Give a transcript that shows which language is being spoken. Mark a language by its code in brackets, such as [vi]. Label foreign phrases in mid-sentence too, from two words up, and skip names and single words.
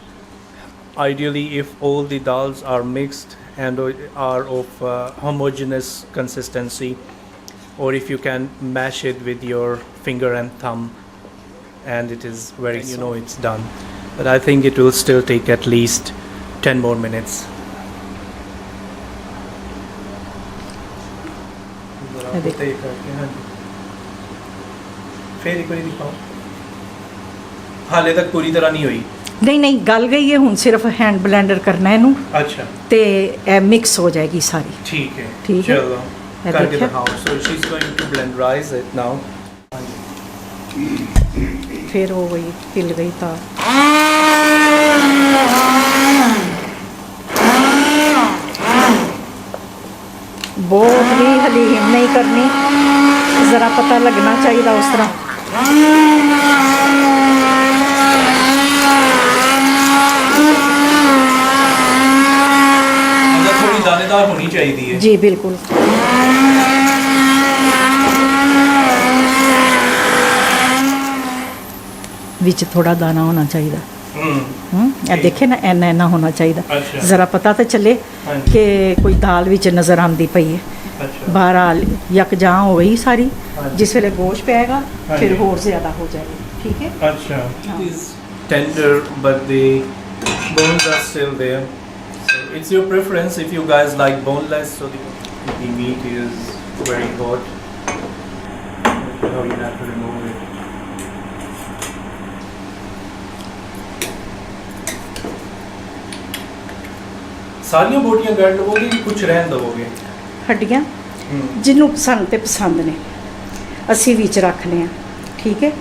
[en] Ideally, if all the dals are mixed and are of homogeneous consistency, or if you can mash it with your finger and thumb and it is very, you know, it's done. But I think it will still take at least 10 more minutes. [pa] ਹਾਲੇ ਤੱਕ ਪੂਰੀ ਤਰ੍ਹਾਂ ਨਹੀਂ ਹੋਈ. ਨਹੀਂ ਨਹੀਂ, ਗਲ ਗਈ ਹੈ, ਹੁਣ ਸਿਰਫ [en] hand blender [pa] ਕਰਨਾ ਇਹਨੂੰ ਅੱਛਾ, ਤੇ ਇਹ ਮਿਕਸ ਹੋ ਜਾਏਗੀ ਸਾਰੀ. ਠੀਕ ਹੈ, ਠੀਕ ਹੈ। ਚਲੋ ਇਹ करके ਦੇਖਿਆ दिखाओ. [en] So she's going to blenderize it now. [pa] ਫਿਰ ਹੋ ਗਈ ਹਿੱਲ ਗਈ ਤਾਂ ਬਹੁਤ ਹੀ ਹਲੀਮ ਨਹੀਂ ਕਰਨੀ, ਜ਼ਰਾ ਪਤਾ ਲੱਗਣਾ ਚਾਹੀਦਾ ਉਸ ਤਰ੍ਹਾਂ। [hi] मतलब थोड़ी दानेदार होनी चाहिए है. जी बिल्कुल। [pa] ਵਿੱਚ ਥੋੜਾ ਦਾਣਾ ਹੋਣਾ ਚਾਹੀਦਾ। ਇਹ ਦੇਖੇ ਨਾ ਇੰਨਾ ਇੰਨਾ ਹੋਣਾ ਚਾਹੀਦਾ। ਅੱਛਾ। ਜ਼ਰਾ ਪਤਾ ਤਾਂ ਚੱਲੇ ਹਾਂਜੀ। ਕਿ ਕੋਈ ਦਾਲ ਵਿੱਚ ਨਜ਼ਰ ਆਉਂਦੀ ਪਈ ਹੈ। अच्छा. ਬਹਰਾਲ ਯਕਜਾਂ ਹੋ ਗਈ ਸਾਰੀ। ਹਾਂਜੀ। ਜਿਸ ਵੇਲੇ ਗੋਸ਼ਤ ਪਏਗਾ ਹਾਂਜੀ। ਫਿਰ ਹੋਰ ਜ਼ਿਆਦਾ ਹੋ ਜਾਏਗਾ। ਠੀਕ ਹੈ। अच्छा. हाँ. [en] It is tender, but the bones are still there. So it's your preference if you guys like boneless. So the meat is very hot. How you have to remove it. [pa] ਸਾਰੀਆਂ ਬੋਟੀਆਂ ਕੱਢ ਲਵੋਗੇ ਕਿ ਕੁਝ ਰਹਿਣ ਦਵੋਗੇ? ਹੱਡੀਆਂ ਜਿਹਨੂੰ ਪਸੰਦ ਤੇ ਪਸੰਦ ਨੇ ਅਸੀਂ ਵਿੱਚ ਰੱਖਨੇ ਆ। ਠੀਕ ਹੈ।